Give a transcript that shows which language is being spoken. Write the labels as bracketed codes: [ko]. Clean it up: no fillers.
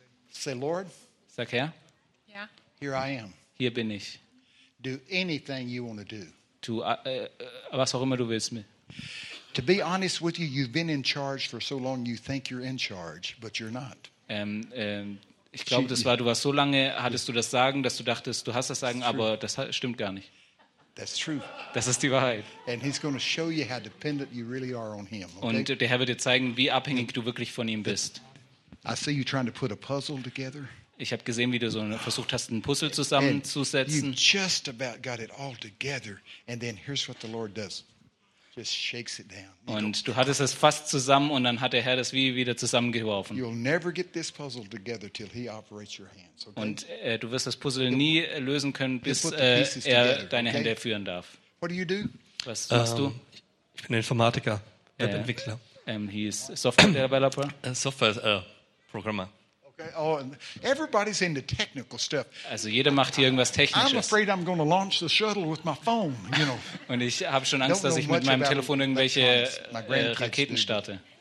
[en] Say, Lord. [de] Sag her. [en] Yeah. Here I am. [de] Hier bin ich. [en] Do anything you want to do. [de] Tu was auch immer du willst. [en] To be honest with you, you've been in charge for so long you think you're in charge, but you're not. [de] Ich glaube, das war, du warst so lange, hattest du das Sagen, dass du dachtest, du hast das Sagen, aber das stimmt gar nicht. [en] That's true. [de] Das ist die Wahrheit. [en] And he's going to show you how dependent you really are on him. Okay? [de] Und der Herr wird dir zeigen, wie abhängig du wirklich von ihm bist. [en] I see you trying to put a puzzle together. [de] Ich habe gesehen, wie du so versucht hast, einen Puzzle zusammenzusetzen. [en] You just about got it all together, and then here's what the Lord does: just shakes it down. [de] Und du hattest es fast zusammen, und dann hat der Herr das wie wieder zusammengeworfen. [en] You'll never get this puzzle together till he operates your hands. [de] Und du wirst das Puzzle nie lösen können, bis er deine Hände führen darf. [en] What do you do? [de] Was machst du? Ich bin Informatiker, Webentwickler. [en] He is software developer. Software Programmer. Okay. Oh, everybody's into technical stuff. [de] Also jeder macht hier irgendwas Technisches. [en] I'm afraid I'm going to launch the shuttle with my phone. You know. [de] Und ich habe schon Angst, dass ich mit meinem Telefon irgendwelche Raketen starte.